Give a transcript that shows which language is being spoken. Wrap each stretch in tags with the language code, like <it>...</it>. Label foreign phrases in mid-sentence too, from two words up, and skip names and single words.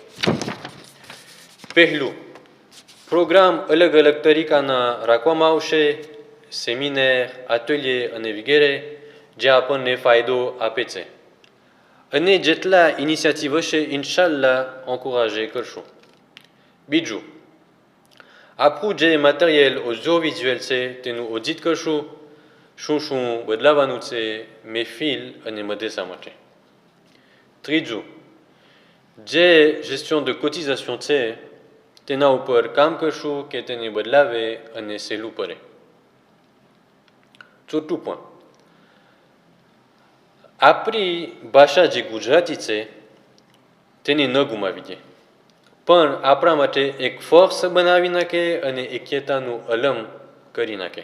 <gu>પહેલું, પ્રોગ્રામ અલગ અલગ તરીકાના રાખવામાં આવશે, સેમિનાર, આટોલિયે અને વગેરે, જે આપણને ફાયદો આપે છે અને જેટલા ઇનિશિયેટિવ હશે</gu> <ar>إن شاء الله</ar> <gu>એન્કોરેજ કરશું. બીજું, આપણું જે</gu> <en>material audio visual</en> <gu>છે તેનું ઓડિટ કરશું, શું બદલાવાનું છે મહેફિલ અને મદ્રેસા માટે. ત્રીજું, જે</gu> <fr>gestion de cotisation</fr> <gu>છે તેના ઉપર કામ કરશું કે તેને બદલાવે અને સહેલું પડે. ચોથું પણ, આપણી ભાષા જે ગુજરાતી છે તેને ન ગુમાવી દે, પણ આપણા માટે એક ફોર્સ બનાવી નાખે અને એક્યતાનું અલમ કરી નાખે.</gu>